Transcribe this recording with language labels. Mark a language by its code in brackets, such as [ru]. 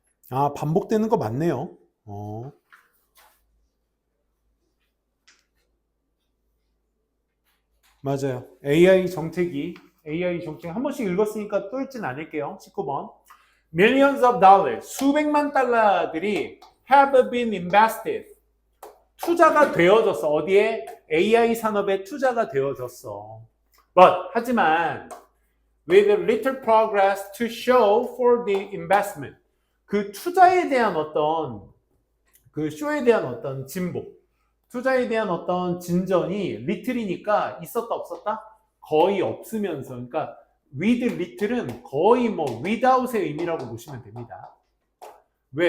[ko] 아, 반복되는 거 맞네요. 맞아요. AI 정책이 한 번씩 읽었으니까 또 읽진 않을게요. 19번. [en] Millions of dollars, [ko] 수백만 달러들이 [en] have been invested. [ko] 투자가 되어졌어. 어디에? AI 산업에 투자가 되어졌어. 하지만 [en] with little progress to show for the investment. [ko] 그 투자에 대한 그 쇼에 대한 어떤 진보, 투자에 대한 어떤 진전이 little이니까 있었다 없었다? 거의 없으면서, 그러니까 with little은 거의 without의 의미라고 보시면 됩니다. 왜?